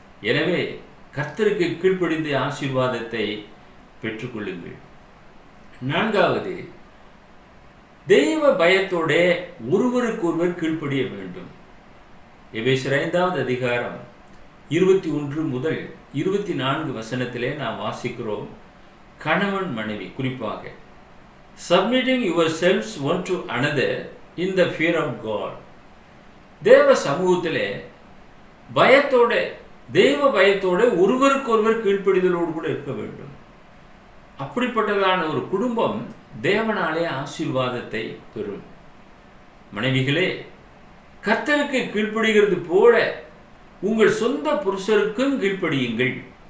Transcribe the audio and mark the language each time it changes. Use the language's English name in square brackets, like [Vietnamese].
[Tamil] எனவே கர்த்தருக்கு கீழ்ப்படிந்து ஆசீர்வாதத்தை பெற்றுக்கொள்ளுங்கள். 4வது, தெய்வ பயத்தோட ஒருவருக்கொருவர் கீழ்ப்படிய வேண்டும். எபேசியர் 5வது அதிகாரம் 21 முதல் 24 வசனத்திலே நாம் வாசிக்கிறோம். கணவன் மனைவி குறிப்பாக [English] submitting yourselves one to another in the fear of God. [Tamil] தேவ சமூகத்திலே பயத்தோட, தெய்வ பயத்தோட ஒருவருக்கொருவர் கீழ்ப்படிதலோடு கூட இருக்க வேண்டும். அப்படிப்பட்டதான ஒரு குடும்பம் தேவனாலே ஆசீர்வாதத்தை பெறும். மனைவிகளே, கர்த்தருக்கு கீழ்ப்படுகிறது போல உங்கள் சொந்த புருஷருக்கும் கீழ்ப்படியுங்கள்.